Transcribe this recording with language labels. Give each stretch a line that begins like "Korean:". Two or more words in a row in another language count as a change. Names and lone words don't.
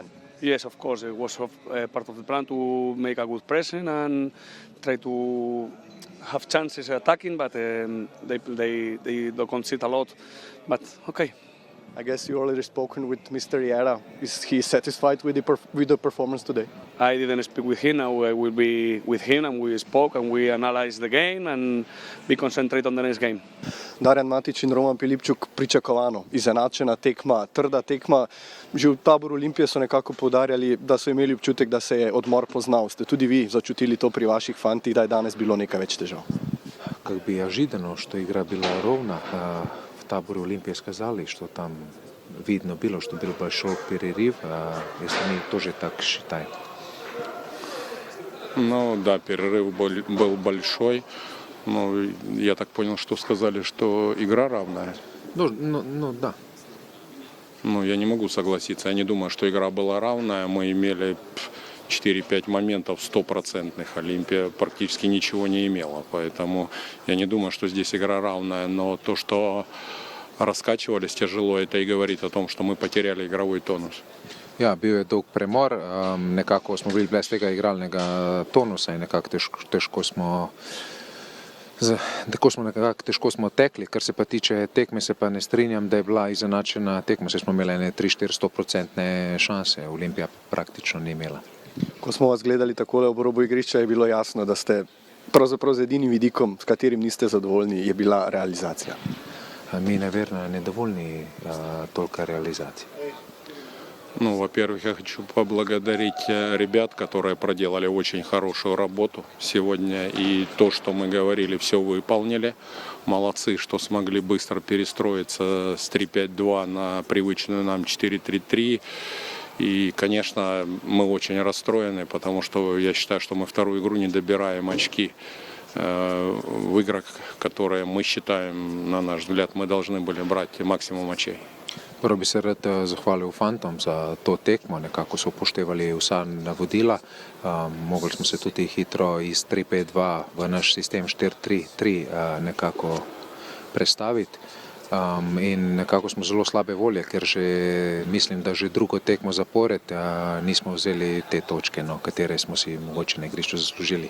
English: Yes, of course, it was part of the plan to make a good pressing and try to have chances attacking, but they don't concede a lot. But okay. I guess you already spoken with Mr. Riera. Is he satisfied with the performance today? I didn't speak with him. Now I will be with him, and we spoke and we analyzed the game and we concentrate on the next game.
Slovenian: Darjan Matić in Roman Pilipčuk, pričakovano, izenačena tekma, trda tekma. Že v taboru Olimpije so nekako poudarjali, da so imeli občutek, da se je odmor poznal. Ste tudi vi začutili to pri vaših fantih, da je danes bilo nekaj več težav?
Russian: Как бы ожидано, что игра была ровна, в таборе Олимпии сказали, что там видно было, что был большой перерыв, если они тоже так считают. Ну да, перерыв был большой, но я так понял, что сказали, что игра равная. Ну да. Ну я не могу согласиться, я не думаю, что игра была равная, мы имели 4-5 моментов 100%. Олимпия практически ничего не имела, поэтому я не думаю, что здесь игра равная, но то, что раскачивались тяжело, это и говорит о том, что мы потеряли игровой тонус.
Slovenian: Ja, bil je dolg premor, nekako smo bili brez tega igralnega tonusa in nekako težko smo tekli. Kar se pa tiče tekme, se pa ne strinjam, da je bila izenačena tekma, saj smo imeli 3-4-100% šanse, Olimpija praktično ni imela. Ko smo vas gledali takole ob robu igrišča, je bilo jasno, da ste pravzaprav z edinim vidikom, s katerim niste zadovoljni, je bila realizacija. Mi,
Russian: наверное, недовольны только реализацией. Ну, во-первых, я хочу поблагодарить ребят, которые проделали очень хорошую работу сегодня. И то, что мы говорили, все выполнили. Молодцы, что смогли быстро перестроиться с 3-5-2 на привычную нам 4-3-3. И, конечно, мы очень расстроены, потому что я считаю, что мы вторую игру не добираем очки. в играх, которые мы считаем, на наш взгляд, мы должны были брать максимум очей.
Slovenian: Prvo bi se rad zahvalil fantom za to tekmo, nekako so upoštevali vsa navodila. Mogli smo se tudi hitro iz 3-5-2 v naš sistem 4-3-3 nekako prestaviti. In nekako smo zelo slabe volje, ker mislim, da že drugo tekmo zapored nismo vzeli te točke, katere smo si mogoče na igrišču zaslužili.